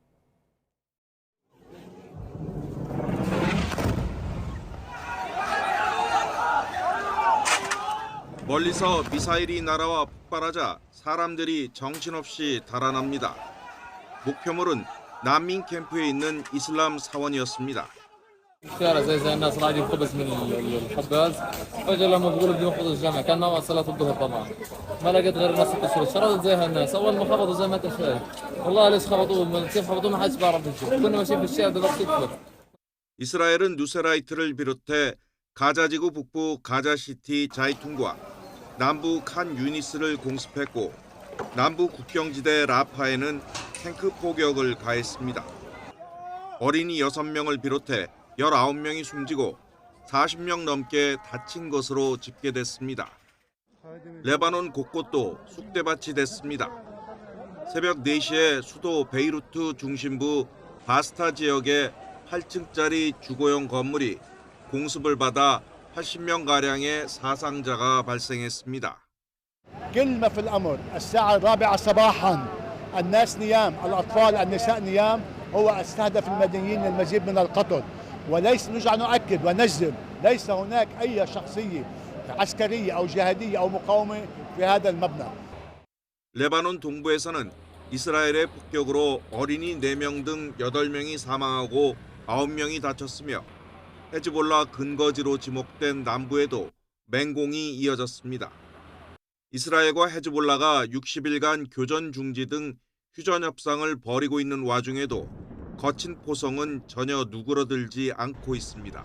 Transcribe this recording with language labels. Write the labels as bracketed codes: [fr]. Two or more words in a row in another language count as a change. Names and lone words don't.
[ko] 멀리서 미사일이 날아와 폭발하자 사람들이 정신없이 달아납니다. 목표물은 난민 캠프에 있는 이슬람 사원이었습니다. [ar] الشارع زي الناس قاعد ينقبس من الحباز فجاه لما بقولوا بدي نخبط الجامع كان ما صلاه الظهر طبعا ما لقيت غير الناس تشرد شردت زي هالناس اول ما خبطوا زي ما انت شايف والله ليش خبطوه كيف خبطوه ما حدش بيعرف يشوف كنا ماشيين في الشارع دلوقتي تدخل [ko] 이스라엘은 누세라이트를 비롯해 가자지구 북부 가자시티 자이툰과 남부 칸 유니스를 공습했고 남부 국경지대 라파에는 탱크 포격을 가했습니다. 어린이 6명을 비롯해 19명이 숨지고 40명 넘게 다친 것으로 집계됐습니다. 레바논 곳곳도 쑥대밭이 됐습니다. 새벽 4시에 수도 베이루트 중심부 바스타 지역의 8층짜리 주거용 건물이 공습을 받아 80명가량의 사상자가 발생했습니다. [ar] كل ما في الأمر الساعة 4 صباحا الناس نيام الأطفال النساء نيام هو استهدف المدنيين المزيد من القتل وليس نرجع نؤكد ونجزم ليس هناك أي شخصية عسكرية أو جهادية أو مقاومة في هذا المبنى. [ko] 레바논 동부에서는 이스라엘의 폭격으로 어린이 4명 등 8명이 사망하고 9명이 다쳤으며 헤즈볼라 근거지로 지목된 남부에도 맹공이 이어졌습니다. 이스라엘과 헤즈볼라가 60일간 교전 중지 등 휴전 협상을 벌이고 있는 와중에도 거친 포성은 전혀 누그러들지 않고 있습니다.